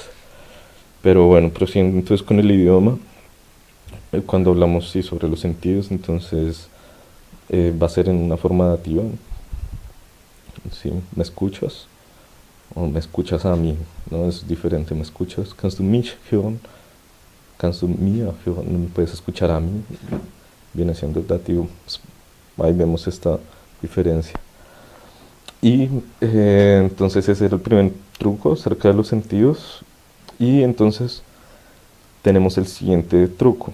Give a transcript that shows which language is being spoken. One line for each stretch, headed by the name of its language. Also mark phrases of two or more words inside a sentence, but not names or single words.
Spanish: Pero bueno, prosiguiendo entonces con el idioma, cuando hablamos sí sobre los sentidos, entonces va a ser en una forma dativa. ¿Sí? ¿Me escuchas? O me escuchas a mí, ¿no? Es diferente, ¿me escuchas?
German: Kannst du mich hören? Kannst du mir hören?
Spanish: ¿No me puedes escuchar a mí? Viene siendo dativo. Pues, ahí vemos esta diferencia. Y entonces ese era el primer truco acerca de los sentidos. Y entonces tenemos el siguiente truco.